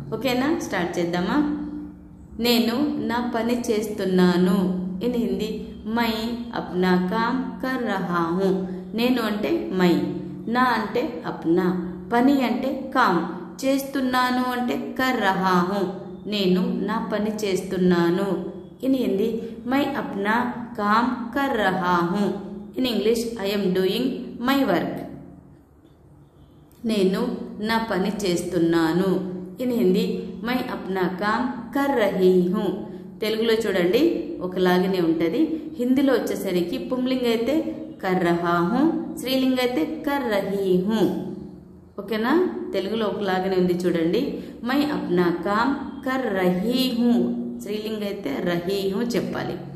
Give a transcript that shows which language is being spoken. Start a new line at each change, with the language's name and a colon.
Telugu: ఓకేనా, స్టార్ట్ చేద్దామా। నేను నా పని చేస్తున్నాను।
Hindi: In Hindi my Apna com కర్ రహా హూ।
Telugu: నేను అంటే మై, నా అంటే అప్నా, పని అంటే కామ్, చేస్తున్నాను అంటే
Hindi: కర్ రహా హూ।
Telugu: నేను నా పని చేస్తున్నాను।
Hindi: इन हिंदी मैं अपना काम कर रहा हूँ।
English: In English I am doing my work.
Telugu: నేను నా పని చేస్తున్నాను।
Hindi: ఇన్ హిందీ मैं अपना काम कर रही हूँ।
Telugu: తెలుగులో చూడండి ఒకలాగానే ఉంటది। హిందీలో వచ్చేసరికి పుంలింగ్ అయితే
Hindi: कर रहा हूँ,
Telugu: స్త్రీలింగ అయితే
Hindi: कर रही हूँ।
Telugu: ఓకేనా, తెలుగులో ఒకలాగానే ఉంది చూడండి।
Hindi: मैं अपना काम कर रही हूँ,
Telugu: స్త్రీలింగ అయితే రహీ హూ చెప్పాలి।